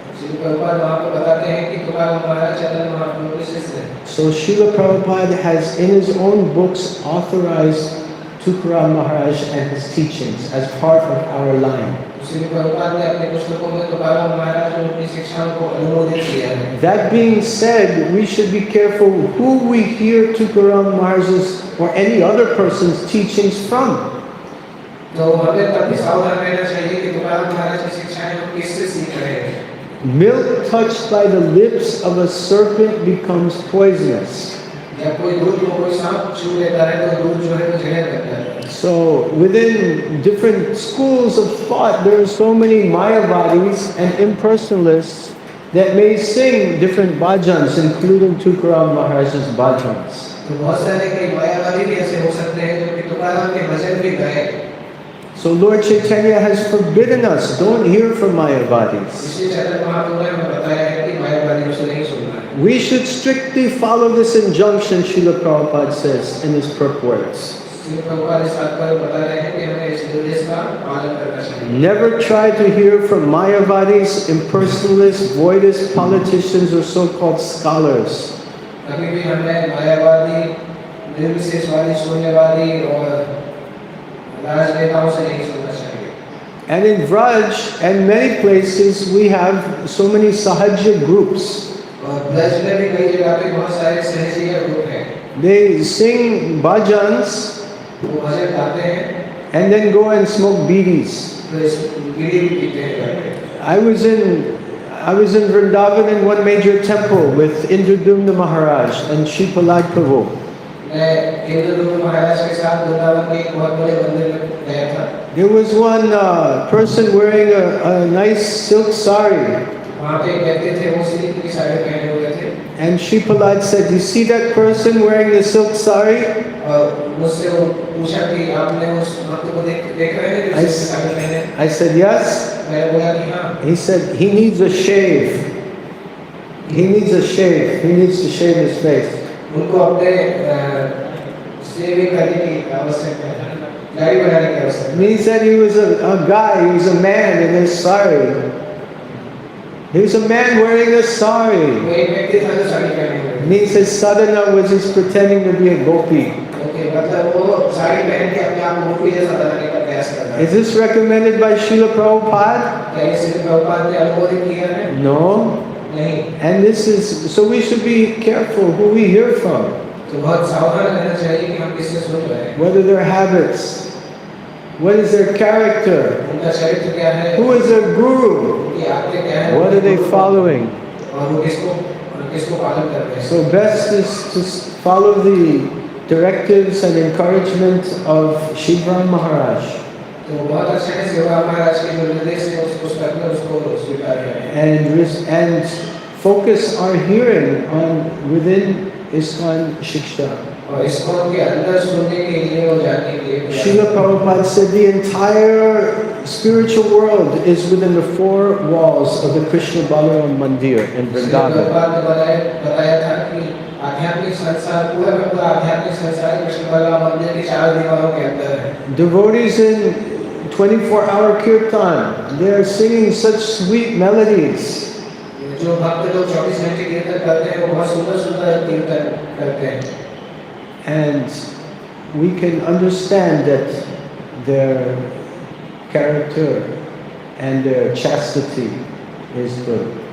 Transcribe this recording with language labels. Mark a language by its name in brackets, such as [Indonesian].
[Hindi] श्री प्रभुपाद वहाँ पर बताते हैं कि तुकाराम महाराज चैतन्य महाप्रभु के शिष्य हैं। [English] So Srila Prabhupada has in his own books authorized Tukaram Maharaj and his teachings as part of our line. [Hindi] Shri Prabhupada ने अपने पुस्तकों में तुकाराम महाराज और उनकी शिक्षाओं को अनुमोदित किया है। [English] That being said, we should be careful who we hear Tukaram Maharaj's or any other person's teachings from. [Hindi] तो हमें तब भी सावधान रहना चाहिए कि तुकाराम महाराज की शिक्षाएं हम किससे सीख रहे हैं। [English] Milk touched by the lips of a serpent becomes poisonous. [Hindi] या कोई दूध को कोई सांप छू लेता है तो दूध जो है वो जहर करता है। [English] So within different schools of thought, there are so many Mayavadis and impersonalists that may sing different bhajans, including Tukaram Maharaj's bhajans. [Hindi] तो बहुत सारे कई मायावादी भी ऐसे हो सकते हैं जो कि तुकाराम के भजन भी गाए। [English] So Lord Chaitanya has forbidden us, don't hear from Mayavadis. [Hindi] इसलिए चैतन्य महाप्रभु ने हमें बताया है कि मायावादियों से नहीं सुनना है। [English] We should strictly follow this injunction, Srila Prabhupada says in his purports. [Hindi] Shri Prabhupada इस बात पर बता रहे हैं कि हमें इस निर्देश का पालन करना चाहिए। [English] Never try to hear from Mayavadis, impersonalists, voidists, politicians, or so-called scholars. [Hindi] कभी भी हमें मायावादी, निर्विशेषवादी, शून्यवादी और राजनेताओं से नहीं सुनना चाहिए। [English] And in Vraj and many places we have so many Sahajya groups. [Hindi] और ब्रज में भी कई जगह पे बहुत सारे सहजीय ग्रुप हैं। [English] They sing bhajans [Hindi] वो भजन गाते हैं [English] and then go and smoke bidis. [Hindi] तो इस बीड़ी भी पीते हैं। [English] I was in Vrindavan in one major temple with Indradumna Maharaj and Shipalad Prabhu. [Hindi] मैं इंद्रदुम्न महाराज के साथ वृंदावन के एक बहुत बड़े मंदिर में गया था। [English] There was one person wearing a nice silk sari. [Hindi] वहाँ पे एक व्यक्ति थे वो सिल्क की साड़ी पहने हुए थे। [English] And Shipalad said, "You see that person wearing the silk sari?" [Hindi] और मुझसे वो पूछा कि आपने उस भक्त को देख रहे हैं जो सिल्क की साड़ी पहने? [English] I said, "Yes." [Hindi] मैंने बोला कि हाँ। [English] He said, "He needs a shave. He needs a shave. He needs to shave his face." [Hindi] उनको अपने सेविंग करने की आवश्यकता है, दाढ़ी बनाने की आवश्यकता है। [English] And he said he was a guy, he was a man in his sari. He was a man wearing a sari. [Hindi] वो एक व्यक्ति था जो साड़ी पहने हुए थे। [English] And he says sadhana was just pretending to be a gopi. [Hindi] Okay, मतलब वो साड़ी पहन के अपने आप को गोपी जैसा बनाने का प्रयास कर रहा है। [English] Is this recommended by Srila Prabhupada? [Hindi] क्या ये श्री प्रभुपाद ने अनुमोदित किया है? [English] No. [Hindi] नहीं। [English] And this is, so we should be careful who we hear from. [Hindi] तो बहुत सावधान रहना चाहिए कि हम किससे सुन रहे हैं। [English] What are their habits? What is their character? [Hindi] उनका चरित्र क्या है? [English] Who is their guru? [Hindi] उनकी आज्ञा क्या है? [English] What are they following? [Hindi] और वो किसको पालन कर रहे हैं? [English] So best is to follow the directives and encouragement of Shiva Maharaj. [Hindi] तो बहुत अच्छा है शिवा महाराज के जो निर्देश है उसको स्वीकार करें। [English] And focus our hearing on within ISKCON Shiksha. [Hindi] और ISKCON के अंदर सुनने के लिए और जानने के लिए [English] Srila Prabhupada said the entire spiritual world is within the four walls of the Krishna Balaram Mandir in Vrindavan. [Hindi] Prabhupada ने बताया था कि आध्यात्मिक संसार पूरा का पूरा आध्यात्मिक संसार कृष्ण बलराम मंदिर की चार दीवारों के अंदर है। [English] Devotees in 24-hour kirtan, they are singing such sweet melodies. [Hindi] जो भक्त लोग 24 घंटे कीर्तन करते हैं वो बहुत सुंदर सुंदर कीर्तन करते हैं। [English] And we can understand that their character and their chastity is good.